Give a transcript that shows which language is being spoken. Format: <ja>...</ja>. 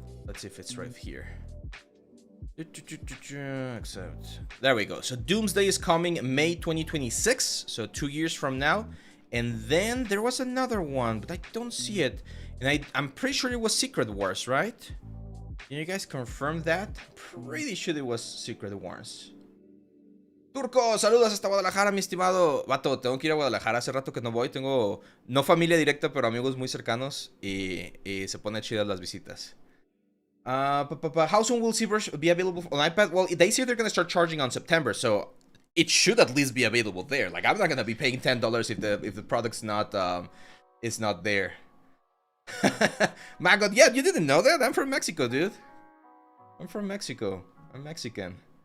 <en>Let's see if it's right here. Accept. There we go. So Doomsday is coming May 2026, so 2 years from now. And then there was another one, but I don't see it. And I'm pretty sure it was Secret Wars, right? Can you guys confirm that? Pretty sure it was Secret Wars.</en> <es>Turco, saludos hasta Guadalajara, mi estimado. Vato, tengo que ir a Guadalajara, hace rato que no voy. Tengo, no familia directa, pero amigos muy cercanos. Y se pone chidas las visitas.</es> <en>How soon will Seaverse be available on iPad? Well, they say they're going to start charging on September, so it should at least be available there. Like, I'm not going to be paying $10 if the product's not is not there. My God, yeah, you didn't know that? I'm from Mexico, dude. I'm from Mexico. I'm Mexican.</en>